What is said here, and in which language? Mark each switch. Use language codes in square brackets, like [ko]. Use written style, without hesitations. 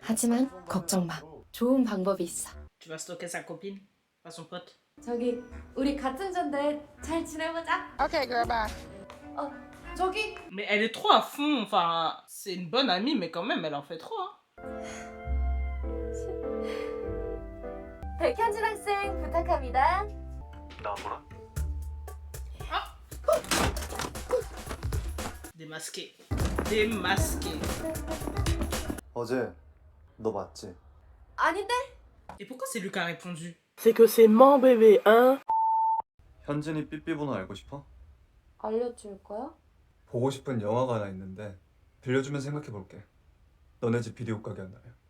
[ko] 하지만 걱정 마. 좋은 방법이 있어. [fr] Tu vas stalker sa copine? Pas son pote. [ko] 저기 우리 같은 전데 잘 지내보자. [en] Okay, girl, bye. [ko] 저기 [fr] Mais elle est trop à fond. Enfin, c'est une bonne amie, mais quand même, elle en fait trop. Hein. [ko] 백현진 학생 부탁합니다. 나 뭐라? [fr] Démasqué. Démasqué. [ko] 어제 너 맞지? 아닌데? [fr] Et pourquoi c'est lui qui a répondu? C'est que c'est mon bébé, hein? [ko] 현진이 삐삐 번호 알고 싶어? 알려줄 거야? 보고 싶은 영화가 하나 있는데 빌려주면 생각해볼게. 너네 집 비디오 가게 한 날에.